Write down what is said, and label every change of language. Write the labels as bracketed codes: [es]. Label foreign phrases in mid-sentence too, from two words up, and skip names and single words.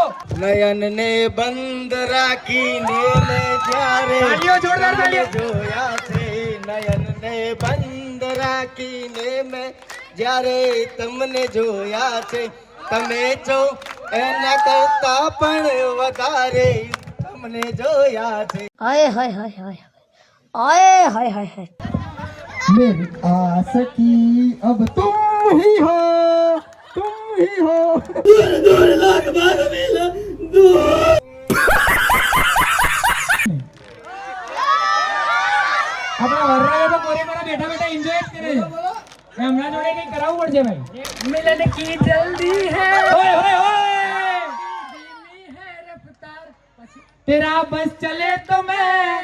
[gu] નયન ને બંધ રાખીને મેં જ્યારે તાલીઓ, જોરદાર તાલીઓ. જોયા છે. નયન ને બંધ રાખીને મેં જ્યારે તમને જોયા છે. તમે જો એના કરતા પણ વધારે તમને જોયા છે. [hi] हाय हाय हाय हाय हाय हाय हाय हाय मेरी आस की अब तुम ही हो दूर लाख बार मिला [gu] આપણા વરરાજા તો કોરે કોરે બેઠા બેઠા એન્જોય જ કરે છે. એમના જોડે કંઈ કરાવવું પડશે ભાઈ. [hi] मिलन की जल्दी हे. ओय ओय ओय. तेरा बस चले तो में.